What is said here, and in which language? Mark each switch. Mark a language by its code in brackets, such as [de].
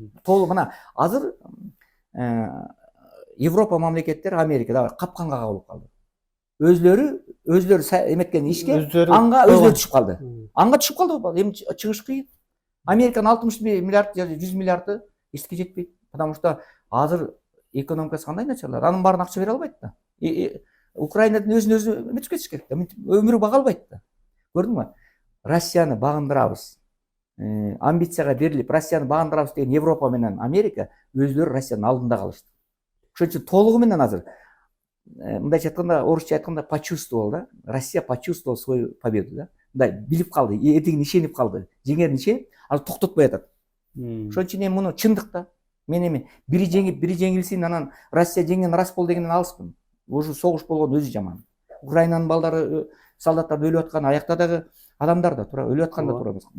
[ky] Толугу мына азыр Европа мамлекеттери Америкада капканга кабылып калды. Өзлөрү эметкен ишке анга өзлөрү түшүп калды. Анга түшүп калды. Эми чыгыш кыйын. Американын 60 миллиард же 100 миллиарды эчке жетпейт. [ru] Потому что [ky] азыр экономикасы кандай начарлады. Анын баарын акча бере албайт да. Украинадын өзүн эметип кетиш керек да. Өмүрү бага албайт да. Көрдүңбү? Россияны багындырабыз. Амбицияга берилип, Россияны багындырабыз деген Европа менен Америка өзлөрү Россиянын алдында калышты. Ошон үчүн толугу менен азыр мындайча айтканда, орусча айтканда почувствовал да. [ru] Россия почувствовал свою победу да. [ky] Мындай билип калды, этигине ишенип калды. Жеңерин ишенип, азыр токтотпой атат. Ошон үчүн эми муну чындык да. Мен эми бири жеңип, бири жеңилсин, анан Россия жеңген рас болду дегенден алыспын. Уже согуш болгон өзү жаман. Украинанын балдары, солдаттар өлүп аткан, аякта дагы адамдар да туура өлүп аткан да туура эмес.